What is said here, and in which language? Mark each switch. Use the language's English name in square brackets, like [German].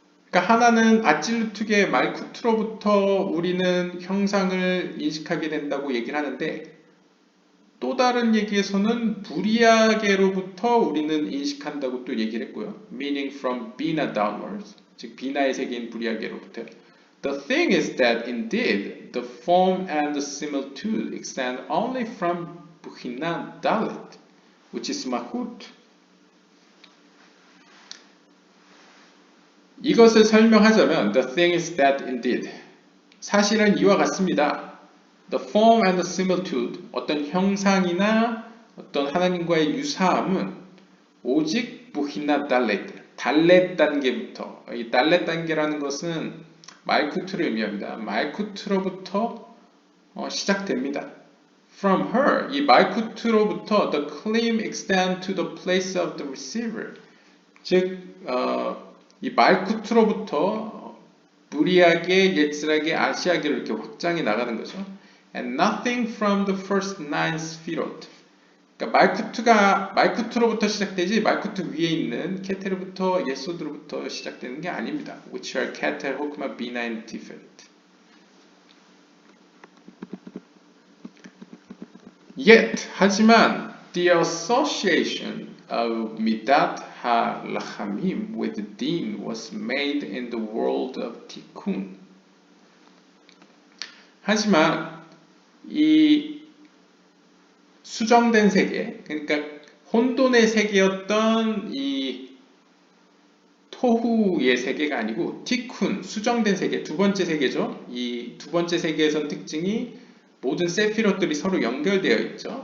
[Korean] 그러니까 하나는 아찔루트의 말쿠트로부터 우리는 형상을 인식하게 된다고 얘기를 하는데 또 다른 얘기에서는 부리아게로부터 우리는 인식한다고 또 얘기를 했고요. [English] meaning from Bina downwards, [Korean] 즉 비나의 세계인 부리아게로부터. [English] The thing is that indeed the form and the similitude extend only from Bina Dalet, which is Malkut. [Korean] 이것을 설명하자면 [English] the thing is that indeed [Korean] 사실은 이와 같습니다. [English] The form and the similitude, [Korean] 어떤 형상이나 어떤 하나님과의 유사함은 오직 부히나 달렛 단계부터 이 달렛 단계라는 것은 말쿠트를 의미합니다. 말쿠트로부터 시작됩니다. [English] From her, [Korean] 이 말쿠트로부터 [English] the claim extend to the place of the receiver. [Korean] 즉, 이 말쿠트로부터 부리하게, 예츠라게, 아시아게로 이렇게 확장해 나가는 거죠. [English] And nothing from the first 9 스피롯. [Korean] 그러니까 말쿠트로부터 시작되지 말쿠트 위에 있는 케테르부터 예소드로부터 시작되는 게 아닙니다. [English] Which are 케텔, 호크마, 비나, and 티페트. Yet, [Korean] 하지만 [English] the association of 미dat ha-lachamim with din was made in the world of tikkun. [Korean] 하지만 이 수정된 세계, 그러니까 혼돈의 세계였던 이 토후의 세계가 아니고 티쿤, 수정된 세계, 두 번째 세계죠. 이 두 번째 세계에선 특징이 모든 세피롯들이 서로 연결되어 있죠.